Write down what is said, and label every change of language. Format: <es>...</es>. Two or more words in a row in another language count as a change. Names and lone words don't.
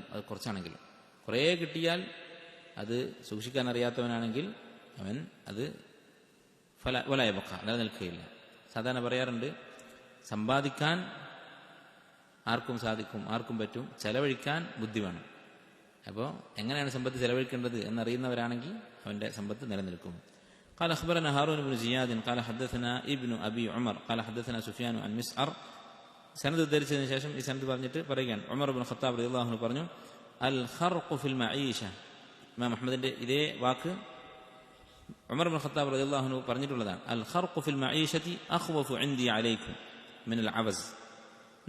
<ml>അത് കുറച്ചാണെങ്കിലും, കുറേ കിട്ടിയാൽ അത് സൂക്ഷിക്കാൻ അറിയാത്തവനാണെങ്കിൽ അവൻ അത് വലയബക്ക, നിലനിൽക്കുകയില്ല. സാധാരണ പറയാറുണ്ട്, സമ്പാദിക്കാൻ ആർക്കും സാധിക്കും, ആർക്കും പറ്റും, ചെലവഴിക്കാൻ ബുദ്ധി വേണം. അപ്പോൾ എങ്ങനെയാണ് സമ്പത്ത് ചെലവഴിക്കേണ്ടത് എന്നറിയുന്നവരാണെങ്കിൽ അവന്റെ സമ്പത്ത് നിലനിൽക്കും.</ml> <ar>قال أخبرنا هارون بن زياد قال حدثنا ابن أبي عمر قال حدثنا سفيان عن مسعر.</ar> <ml>സനദ് ഉദ്ധരിച്ചതിന് ശേഷം ഈ സനദ് പറഞ്ഞിട്ട് പറയുകയാണ്, ഉമർ ഇബ്നു ഖത്താബ്</ml> <ar>رضي الله عنه</ar> <ml>പറഞ്ഞു,</ml> <ar>الخرق في المعيشة.</ar> <ml>ഇമാം അഹ്മദിന്റെ ഇതേ വാക്ക് ഉമർ ഇബ്നു ഖത്താബ്</ml> <ar>رضي الله عنه</ar> <ml>പറഞ്ഞിട്ടുള്ളതാണ്.</ml> <ar>الخرق في المعيشة أخوف عندي عليكم من العوز.</ar>